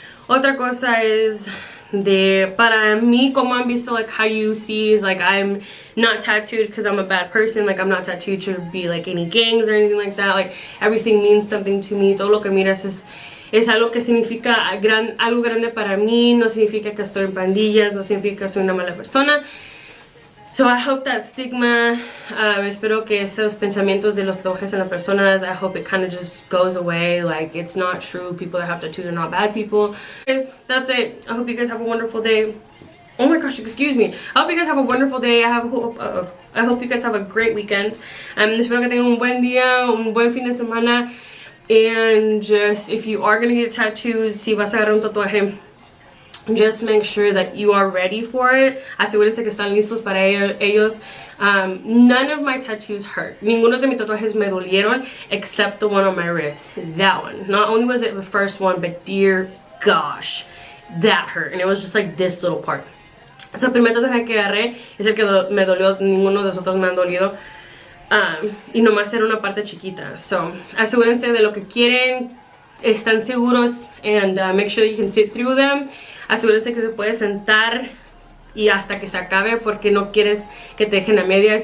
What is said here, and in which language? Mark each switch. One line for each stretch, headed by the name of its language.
Spanish: Otra cosa es para mí, como han visto,
English: like how you see is like I'm not tattooed because I'm a bad person. Like I'm not tattooed to be like any gangs or anything like that. Like everything means something to me.
Spanish: Todo lo que miras es algo que significa algo grande para mí. No significa que estoy en pandillas, no significa que soy una mala persona.
English: So I hope that stigma,
Spanish: espero que esos pensamientos de los tatuajes en las personas,
English: I hope it kind of just goes away. Like, it's not true. People that have tattoos are not bad people. Guys, that's it. I hope you guys have a wonderful day. Oh my gosh, excuse me. I hope you guys have a wonderful day. I hope you guys have a great weekend.
Spanish: Espero que tengan un buen día, un buen fin de semana.
English: And just, if you are going to get tattoos,
Spanish: si vas a agarrar un tatuaje,
English: just make sure that you are ready for it.
Spanish: Asegúrense que están listos para ellos.
English: None of my tattoos hurt.
Spanish: Ninguno de mis tatuajes me dolieron
English: except the one on my wrist. That one. Not only was it the first one, but dear gosh, that hurt. And it was just like this little part.
Spanish: So el primer tatuaje que agarré es el que me dolió. Ninguno de los otros me han dolido. Y nomás era una parte chiquita. So asegúrense de lo que quieren. Están seguros,
English: and make sure that you can sit through them.
Spanish: Asegúrense que se puede sentar y hasta que se acabe, porque no quieres que te dejen a medias.